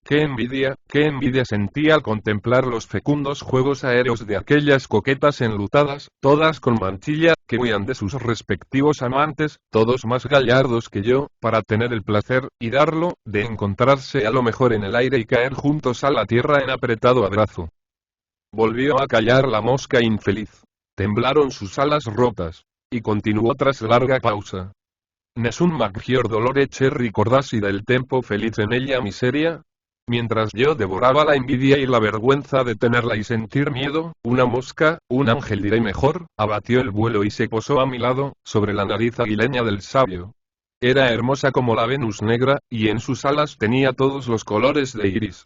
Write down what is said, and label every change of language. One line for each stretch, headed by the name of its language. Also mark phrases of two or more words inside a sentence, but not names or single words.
Spanish: Qué envidia sentí al contemplar los fecundos juegos aéreos de aquellas coquetas enlutadas, todas con mantilla, que huían de sus respectivos amantes, todos más gallardos que yo, para tener el placer, y darlo, de encontrarse a lo mejor en el aire y caer juntos a la tierra en apretado abrazo. Volvió a callar la mosca infeliz. Temblaron sus alas rotas. Y continuó tras larga pausa.
Italian: Nessun maggior dolore c'è ricordarsi del tempo felice nella miseria.
Spanish: Mientras yo devoraba la envidia y la vergüenza de tenerla y sentir miedo, una mosca, un ángel diré mejor, abatió el vuelo y se posó a mi lado, sobre la nariz aguileña del sabio. Era hermosa como la Venus negra, y en sus alas tenía todos los colores de iris.